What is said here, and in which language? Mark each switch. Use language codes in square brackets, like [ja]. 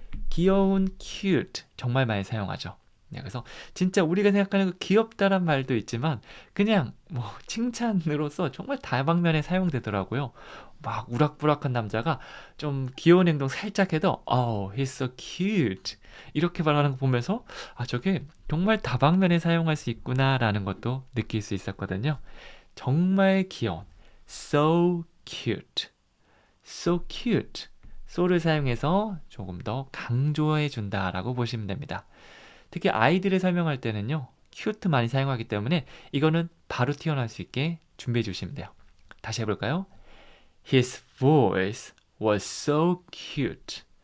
[ko] 귀여운 cute 정말 많이 사용하죠. 네, 그래서 진짜 우리가 생각하는 그 귀엽다란 말도 있지만 그냥 뭐 칭찬으로서 정말 다방면에 사용되더라고요. 막 우락부락한 남자가 좀 귀여운 행동 살짝 해도 [en] he's so cute [ko] 이렇게 말하는 거 보면서 저게 정말 다방면에 사용할 수 있구나라는 것도 느낄 수 있었거든요. 정말 귀여운 [en] so cute, so cute. [ko] so를 사용해서 조금 더 강조해 준다라고 보시면 됩니다. 특히 아이들을 설명할 때는요. cute 많이 사용하기 때문에 이거는 바로 튀어나올 수 있게 준비해 주시면 돼요. 다시 해볼까요? [en] His voice was so cute.